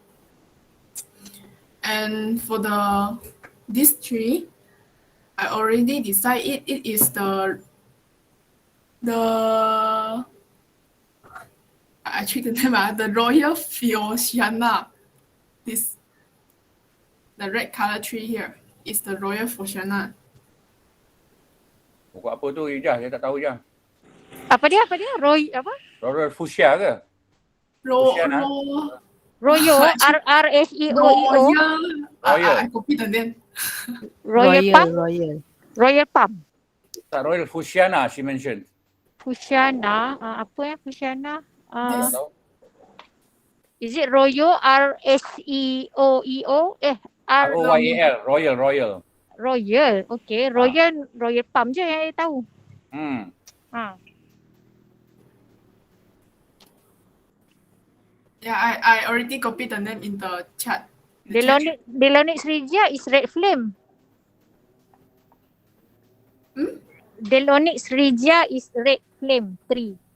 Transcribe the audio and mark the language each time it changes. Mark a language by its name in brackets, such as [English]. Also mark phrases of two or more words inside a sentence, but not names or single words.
[English] And for this tree, I already decided it is the actually the name the Royal Phociana. The red color tree here is the Royal Phociana. [Malay] Pokok apa tu, Ijah? Saya tak tahu, Ijah. Apa dia? Royal Fuchsia ke? Phociana. Royal, RSEOEO. Royal. [English] I copy the name. Royal Palm. Tak, Royal Fuchsiana, she mentioned. [Malay] Fuchsiana, apa Fuchsiana? [English] This. Is it Royal, RSEOEO? ROYAL, Royal. Royal, okay. [Malay] Royal Palm je yang saya tahu. [English] Yeah, I already copied the name in the chat. Delonix regia is red flame. Delonix regia is red flame tree.